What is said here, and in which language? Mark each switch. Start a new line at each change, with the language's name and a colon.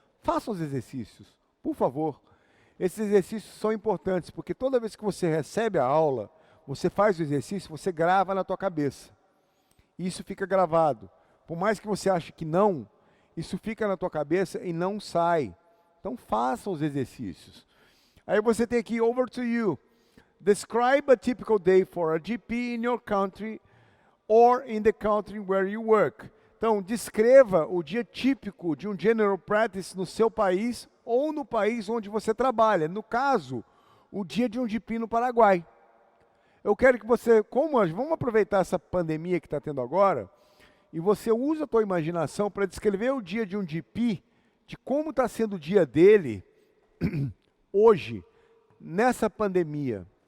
Portuguese: Façam os exercícios, por favor. Esses exercícios são importantes, porque toda vez que você recebe a aula, você faz o exercício, você grava na tua cabeça. Isso fica gravado. Por mais que você ache que não, isso fica na tua cabeça e não sai. Então façam os exercícios. Aí você tem aqui,
English: over to you. Describe a typical day for a GP in your country or in the country where you work.
Portuguese: Então, descreva o dia típico de um General Practice no seu país ou no país onde você trabalha. No caso, o dia de um GP no Paraguai. Eu quero que você, vamos aproveitar essa pandemia que está tendo agora, e você usa a tua imaginação para descrever o dia de um GP, de como está sendo o dia dele hoje, nessa pandemia.